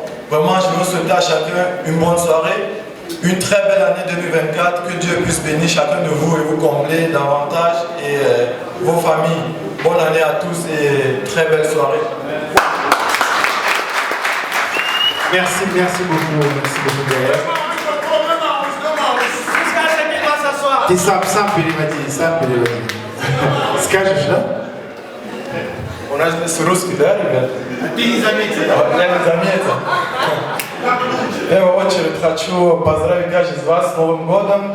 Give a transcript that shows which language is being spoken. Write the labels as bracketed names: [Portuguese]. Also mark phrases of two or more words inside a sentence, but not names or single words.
[French] Vraiment, je veux souhaiter à chacun une bonne soirée, une très belle année 2024, que Dieu puisse bénir chacun de vous et vous combler davantage et vos familles. Bonne année à tous et très belle soirée. Merci beaucoup d'ailleurs. [Russian] Ты сам переводи. Скажешь, да? У нас здесь русский, да, ребят? Ты не заметил. Я не заметил. В первую очередь хочу поздравить каждого из вас с Новым годом.